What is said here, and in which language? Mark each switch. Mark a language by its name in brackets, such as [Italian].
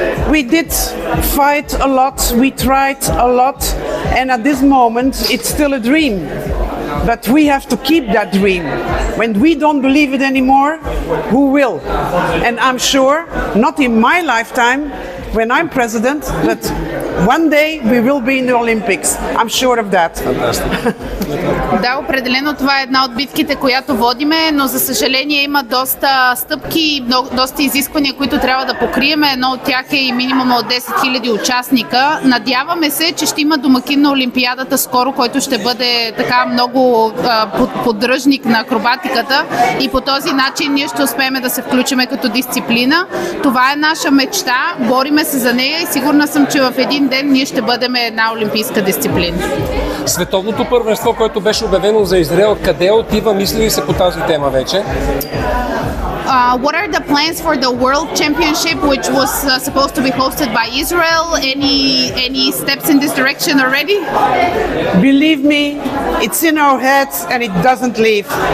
[English] We did fight a lot, we tried a lot, and at this moment it's still a dream. But we have to keep that dream. When we don't believe it anymore, who will? And I'm sure, not in my lifetime, when I'm president, but one day we will be in the Olympics. I'm sure of that. [Bulgarian] Да, определено това е една от битките, която водиме, но за съжаление има доста стъпки, доста изисквания, които трябва да покрием. Едно от тях е и минимум от 10 000 участника. Надяваме се, че ще има домакин на Олимпиадата скоро, който ще бъде така много поддръжник на акробатиката и по този начин ние ще успеем да се включиме като дисциплина. Това е наша мечта, бориме се за нея и сигурна съм, че в един ден ние ще бъдем една олимпийска дисциплина. Световното първенство, което беше обявено за Израел, къде отива? Мисли ли се по тази тема вече? [English] What are the plans for the World Championship, which was supposed to be hosted by Israel? Any steps in this direction already? Believe me, it's in our heads and it doesn't leave.